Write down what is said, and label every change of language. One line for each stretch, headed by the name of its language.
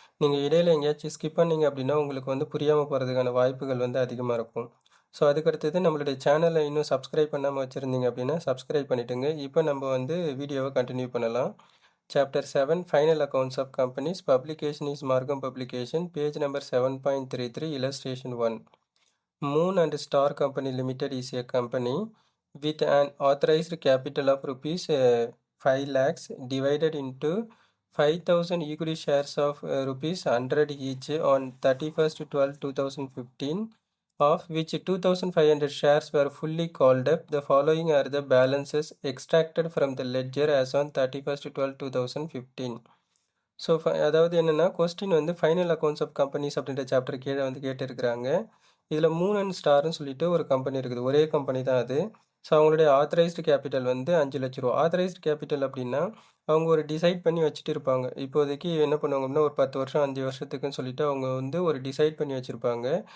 Tamil: நீங்கள் இடையில எங்கேயாச்சும் ஸ்கிப் பண்ணீங்க அப்படின்னா உங்களுக்கு வந்து புரியாமல் போகிறதுக்கான வாய்ப்புகள் வந்து அதிகமாக இருக்கும். ஸோ அதுக்கடுத்தது நம்மளுடைய சேனலை இன்னும் சப்ஸ்கிரைப் பண்ணாமல் வச்சுருந்தீங்க அப்படின்னா சப்ஸ்கிரைப் பண்ணிவிட்டுங்க. இப்போ நம்ம வந்து வீடியோவை கண்டினியூ பண்ணலாம்.
English: Chapter 7 final accounts of companies publication is Margham publication page number 7.33 illustration 1. Moon and Star Company Limited is a company with an authorized capital of rupees 5 lakhs divided into 5,000 equity shares of rupees 100 each on 31st 12 2015, of which 2,500 shares were fully called up. The following are the balances extracted from the ledger as on 31st 12 2015.
Tamil: So அதாவது என்னென்னா question வந்து final accounts of companies அப்படின்ற chapter கீழே வந்து கேட்டிருக்கிறாங்க. இதில் Moon and ஸ்டார்னு சொல்லிட்டு ஒரு கம்பெனி இருக்குது, ஒரே கம்பெனி தான் அது. ஸோ அவங்களுடைய ஆத்தரைஸ்டு கேபிட்டல் வந்து 5 லட்ச ரூபா. ஆத்தரைஸ்டு கேபிட்டல் அப்படின்னா அவங்க ஒரு டிசைட் பண்ணி வச்சுட்டு இருப்பாங்க. இப்போதைக்கு என்ன பண்ணுவாங்க அப்படின்னா ஒரு 10 வருஷம் 5 வருஷத்துக்குன்னு சொல்லிட்டு அவங்க வந்து ஒரு டிசைட் பண்ணி வச்சுருப்பாங்க.